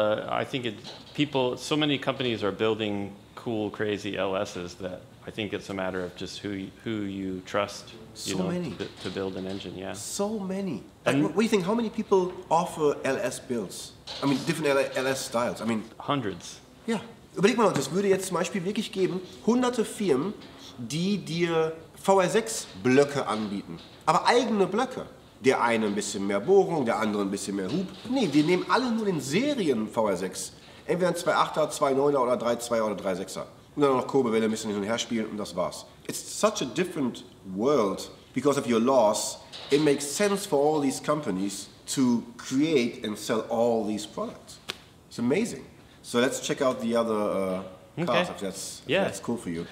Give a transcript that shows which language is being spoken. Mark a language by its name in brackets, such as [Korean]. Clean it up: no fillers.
[English] I think so many companies are building cool, crazy LSs that I think it's a matter of just who you trust, to build an engine, yeah. So many. Like, what do you think, how many people offer LS builds? I mean, different LS styles. I mean, hundreds. [German] Ja. Überleg mal, das würde jetzt zum Beispiel wirklich geben, hunderte Firmen, die dir VR6-Blöcke anbieten. Aber eigene Blöcke. Der eine ein bisschen mehr Bohrung, der andere ein bisschen mehr Hub. Nee, wir nehmen alle nur den Serien VR6. Entweder ein 2.8er, 2.9er oder 3.2er oder 3.6er. Und dann noch Kurbelwelle ein bisschen hin und her spielen und das war's. [English] It's such a different world because of your laws. It makes sense for all these companies to create and sell all these products. It's amazing. So let's check out the other cars if that's cool for you.